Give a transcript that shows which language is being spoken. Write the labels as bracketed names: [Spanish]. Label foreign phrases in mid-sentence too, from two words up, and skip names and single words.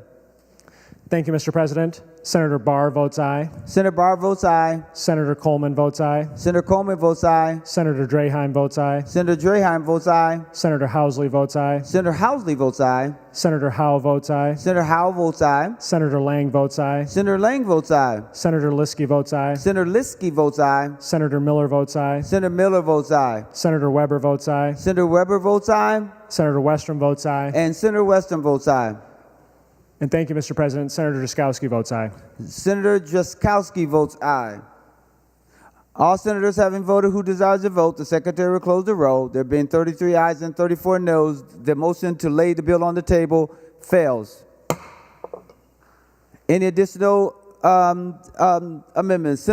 [English] Thank you, Mr. President. Senator Barr votes aye. Senator Barr votes aye. Senator Coleman votes aye. Senator Coleman votes aye. Senator Draheim votes aye. Senator Draheim votes aye. Senator Housley votes aye. Senator Housley votes aye. Senator Howe votes aye. Senator Howe votes aye. Senator Lang votes aye. Senator Lang votes aye. Senator Liskey votes aye. Senator Liskey votes aye. Senator Miller votes aye. Senator Miller votes aye. Senator Weber votes aye. Senator Weber votes aye. Senator Westrom votes aye. And Senator Westrom votes aye. And thank you, Mr. President. Senator Jaskowski votes aye. Senator Jaskowski votes aye. All senators having voted who desires to vote, the secretary will close the roll. There have been 33 ayes and 34 noes. The motion to lay the bill on the table fails. Any additional amendments?